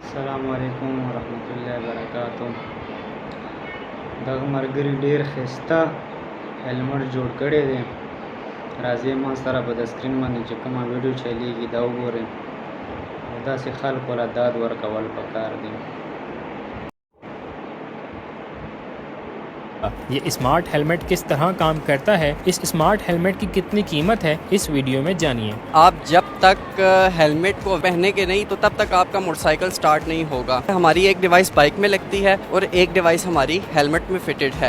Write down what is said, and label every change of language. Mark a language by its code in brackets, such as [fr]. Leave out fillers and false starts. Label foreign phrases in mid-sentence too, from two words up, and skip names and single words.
[ar] السلام علیکم ورحمة الله وبرکاته. [ps] دغه ملګري ډیر ښایسته هیلمټ جوړ کړی دی. راځئ ما سره په د سکرین باندې چې کومه ویډیو چلیږي دا وګورئ او داسې خلکو له داد ورکول پکار دي. [hi] ये [en] smart helmet [hi] किस तरह काम करता है, इस [en] smart helmet [hi] की कितनी कीमत है, इस वीडियो में जानिए। आप जब तक हेलमेट को पहने के नहीं तो तब तक आपका मोटरसाइकिल स्टार्ट नहीं होगा। हमारी एक डिवाइस बाइक में लगती है और एक डिवाइस हमारी हेलमेट में फिटेड है।